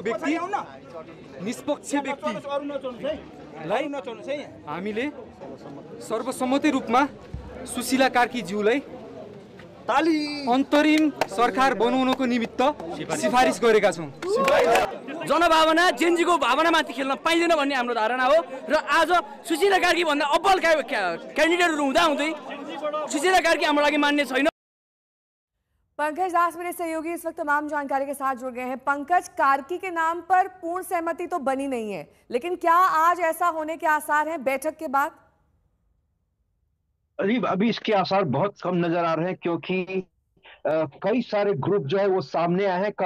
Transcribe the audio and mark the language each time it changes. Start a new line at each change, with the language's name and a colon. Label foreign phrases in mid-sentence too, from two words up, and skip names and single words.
Nepali: व्यक्ति, निष्पक्ष व्यक्तिलाई हामीले सर्वसम्मति रूपमा सुशीला कार्की ज्यूलाई अन्तरिम सरकार बनाउनको निमित्त सिफारिस गरेका छौं। जनभावना जेएनजीको भावनामाथि खेल्न पाइँदैन भन्ने हाम्रो धारणा हो र आज सुशीला कार्की भन्दा अब्बल क्यान्डिडेटहरू हुँदाहुँदै सुशीला कार्की हाम्रो लागि मान्य छैन।
Hindi: पंकज दास मेरे सहयोगी इस वक्त तमाम जानकारी के साथ जुड़ गए हैं। पंकज, कार्की के नाम पर पूर्ण सहमति तो बनी नहीं है, लेकिन क्या आज ऐसा होने के आसार हैं बैठक के बाद? अभी इसके आसार बहुत कम नजर आ रहे हैं, क्योंकि कई सारे ग्रुप जो है वो सामने आए हैं।